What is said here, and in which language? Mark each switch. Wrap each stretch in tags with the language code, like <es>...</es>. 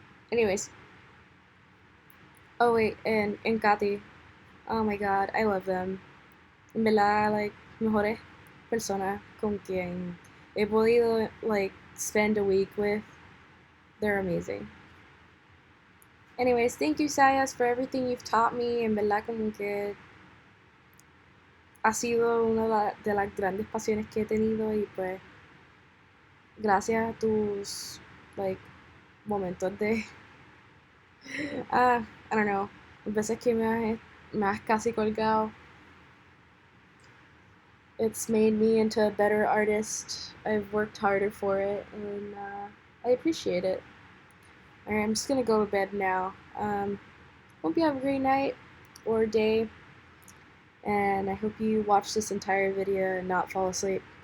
<en>Anyways, oh wait, and Katy, oh my god, I love them.</en> <es>En verdad, like, mejores personas con quien he podido, like,</es> <en>spend a week with. They're amazing. Anyways, thank you, Zayas, for everything you've taught me.</en> <es>En verdad, como que ha sido una de las grandes pasiones que he tenido y pues gracias a tus, like, momentos de,</es> <en>I don't know,</en> <es>las veces que me has casi colgado.</es> <en>It's made me into a better artist. I've worked harder for it, and I appreciate it. Alright, I'm just gonna go to bed now. Hope you have a great night or day, and I hope you watch this entire video and not fall asleep.</en>